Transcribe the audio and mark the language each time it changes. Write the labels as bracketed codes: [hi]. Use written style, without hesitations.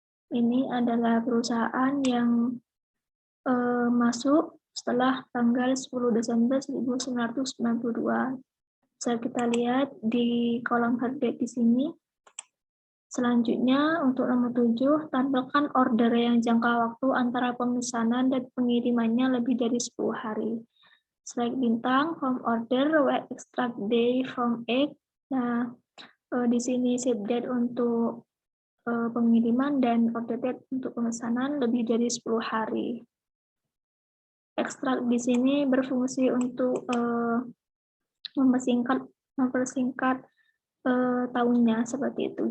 [id] Ini adalah perusahaan yang masuk setelah tanggal 10 Desember 1992. Bisa kita lihat di kolom head date di sini. Selanjutnya, untuk nomor 7, tampilkan order yang jangka waktu antara pemesanan dan pengirimannya lebih dari 10 hari. [en] Select bintang, from order, where extract day from egg. [id] Nah, di sini ship date untuk pengiriman dan order date untuk pemesanan lebih dari 10 hari. Ekstrak di sini berfungsi untuk mempersingkat tahunnya seperti itu.